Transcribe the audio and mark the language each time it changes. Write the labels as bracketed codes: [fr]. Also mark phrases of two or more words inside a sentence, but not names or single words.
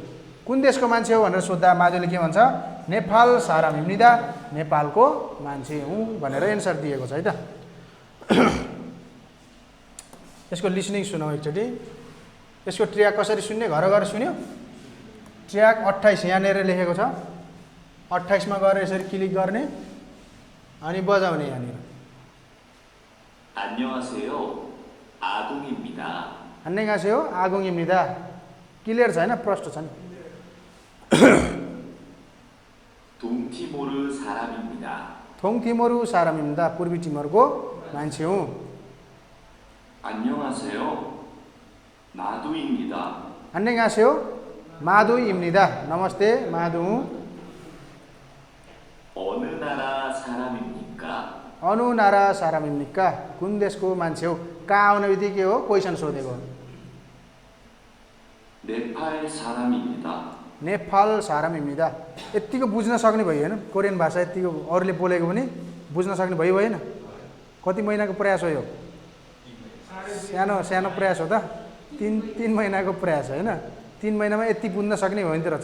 [ne] कुन देशको मान्छे हो भनेर सोद्धा माधुले के भन्छ [ko] 네팔 사람 입니다 [ne] नेपालको मान्छे हुँ भनेर एन्सर दिएको छ है त। यसको लिसनिङ सुनौँ एकचोटि। यसको ट्र्याक कसरी सुन्ने घर गएर सुन्यो ट्र्याक 28 यहाँनिर लेखेको छ 28 मा गएर यसरी क्लिक गर्ने अनि बजाउने यहाँनिर [ko] 안녕하세요. 아동입니다. 안녕하세요. 아동입니다. [ne] क्लियर छ हैन प्रष्ट छ नि [ko] 동티모르 사람입니다. 동티모르 사람입니다 [ne] पूर्वी टिमोरको मान्छे हुँ। [ko] 안녕하세요. 마두입니다. 안녕하세요. 마두입니다 [ne] नमस्ते माधु हुँ। [ko] 어느 나라 사람입니까? 어느 나라 사람입니까 [ne] कुन देशको मान्छे हो कहाँ आउने बित्तिकै हो क्वेसन सोधेको [ko] 네팔 사람입니다. 네팔 사람입니다 [ne] यतिको बुझ्न सक्ने भयो होइन कोरियन भाषा यतिको अरूले बोलेको पनि बुझ्न सक्ने भयो भएन? कति महिनाको प्रयास हो यो? सानो सानो प्रयास हो त, 3 महिनाको प्रयास होइन। 3 महिनामा यति बुझ्न सक्ने भयो नि त रहेछ।